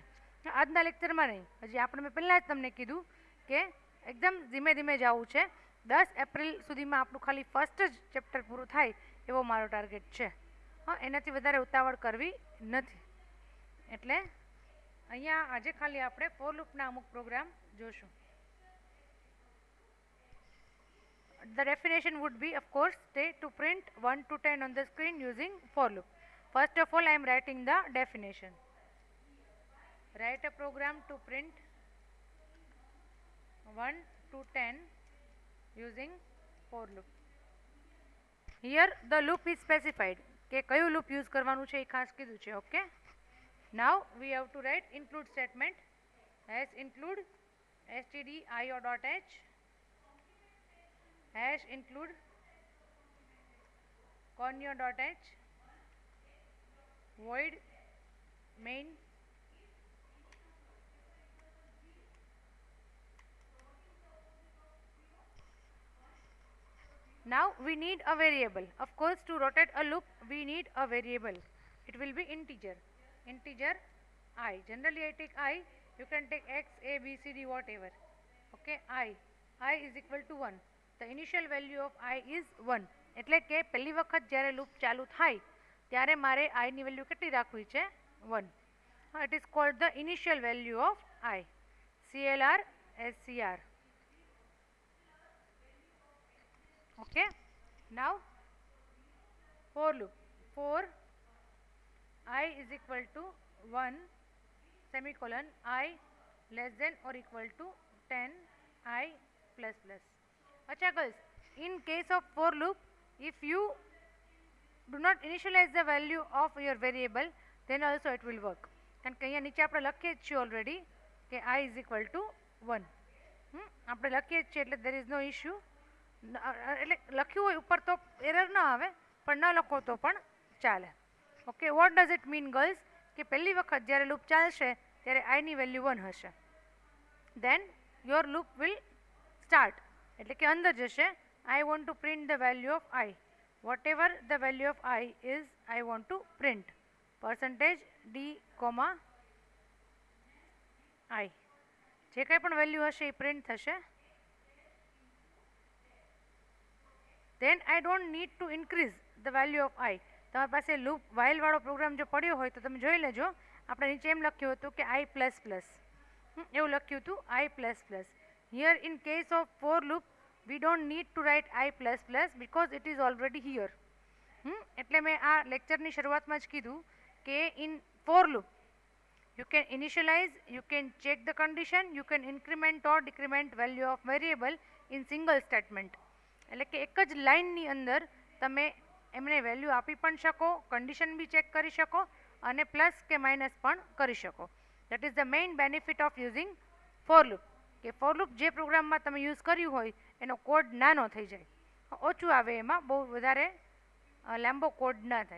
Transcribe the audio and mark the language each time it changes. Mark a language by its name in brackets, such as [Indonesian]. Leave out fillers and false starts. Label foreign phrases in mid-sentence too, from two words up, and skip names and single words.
[Gujarati] આજના લેક્ચરમાં નહીં, હજી આપણે મેં પહેલાં જ તમને કીધું કે એકદમ ધીમે ધીમે જવું છે. 10 એપ્રિલ સુધીમાં આપણું ખાલી ફર્સ્ટ જ ચેપ્ટર પૂરું થાય એવો મારો ટાર્ગેટ છે. હા, એનાથી વધારે ઉતાવળ કરવી નથી. એટલે અહીંયા આજે ખાલી આપણે [English] for loopના [Gujarati] અમુક પ્રોગ્રામ જોશું. [English] The definition would be, of course, to print 1 to 10 on the screen using for loop. First of all, I am writing the definition. Write a program to print 1 to 10 using for loop. Here the loop is specified [Gujarati] કે કયું loop use કરવાનું છે એ ખાસ કીધું છે. ઓકે, [English] now we have to write include statement as include stdio.h hash include conio.h void main. Now we need a variable. Of course, to rotate a loop we need a variable. It will be integer I. Generally I take I. You can take x, a, b, c, d, whatever. Okay, I is equal to 1. The initial value of I is 1. [Gujarati] એટલે કે પહેલી વખત જ્યારે લૂપ ચાલુ થાય ત્યારે મારે I ની વેલ્યુ કેટલી રાખવી છે? 1. [English] It is called the initial value of I. CLR SCR. Okay, now for loop, for I is equal to 1 semicolon I less than or equal to 10 I plus plus. Acha girls, in case of for loop, if you do not initialize the value of your variable, then also it will work. [Gujarati] કારણ કે અહીંયા નીચે આપણે લખીએ જ છીએ ઓલરેડી કે [English] I is equal to 1. [Gujarati] આપણે લખીએ જ છીએ એટલે [English] there is no issue. [Gujarati] એટલે લખ્યું હોય ઉપર તો એરર ન આવે, પણ ન લખો તો પણ ચાલે. ઓકે, [English] what does it mean girls? [Gujarati] કે પહેલી વખત જ્યારે લૂપ ચાલશે ત્યારે I ની વેલ્યુ 1 હશે. [English] then your loop will start, [Gujarati] એટલે કે અંદર જશે. [English] I want to print the value of I. Whatever the value of I is, I want to print percentage d comma I. [Gujarati] જે કંઈ પણ વેલ્યુ હશે એ પ્રિન્ટ થશે. [English] then I don't need to increase the value of I. [Gujarati] તમારી પાસે લૂપ વાઇલ વાળો પ્રોગ્રામ જો પડ્યો હોય તો તમે જોઈ લેજો. આપણે નીચે એમ લખ્યું હતું કે [English] I plus plus, [Gujarati] એવું લખ્યું હતું [English] I plus plus. here in case of for loop we don't need to write I plus plus because it is already here. [Gujarati] એટલે મેં આ લેક્ચરની શરૂઆતમાં જ કીધું કે [English] in for loop you can initialize, you can check the condition, you can increment or decrement value of variable in single statement. [Gujarati] એટલે કે એક જ લાઇનની અંદર તમે એમને વેલ્યુ આપી પણ શકો, કન્ડિશન બી ચેક કરી શકો અને પ્લસ કે માઇનસ પણ કરી શકો. [English] that is the main benefit of using for loop. [Gujarati] કે [English] for loop [Gujarati] જે પ્રોગ્રામમાં તમે યુઝ કર્યું હોય એનો કોડ નાનો થઈ જાય, ઓછું આવે, એમાં બહુ વધારે લાંબો કોડ ના થાય.